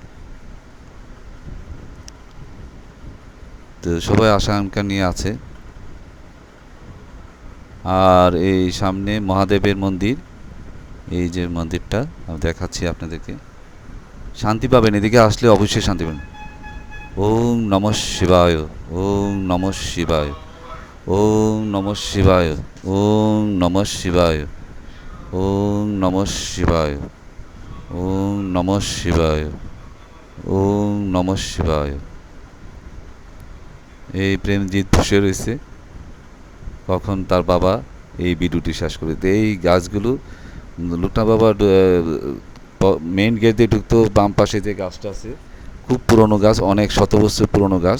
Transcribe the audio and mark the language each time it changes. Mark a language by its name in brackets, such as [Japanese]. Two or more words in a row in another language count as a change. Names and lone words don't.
[Bangla] তো সবাই আশা আকাঙ্ক্ষা নিয়ে আছে। আর এই সামনে মহাদেবের মন্দির, এই যে মন্দিরটা আমি দেখাচ্ছি আপনাদেরকে। শান্তি পাবেন, এদিকে আসলে অবশ্যই শান্তি পাবেন। [Sanskrit] ওম নমঃ শিবায়, ওম নমঃ শিবায়, ওম নমঃ শিবায়, ওম নমঃ শিবায়, ওম নমঃ শিবায়, ওম নমঃ শিবায়, ওম নমঃ শিবায়। [Bangla] এই প্রেমজিৎ বসে রয়েছে, কখন তার বাবা এই ভিডিওটি শেষ করে। তো এই গাছগুলো লোকনাথ বাবার মেইন গেট দিয়ে ঢুকতো বাম পাশে যে গাছটা আছে, খুব পুরনো গাছ, অনেক শত বছর পুরনো গাছ।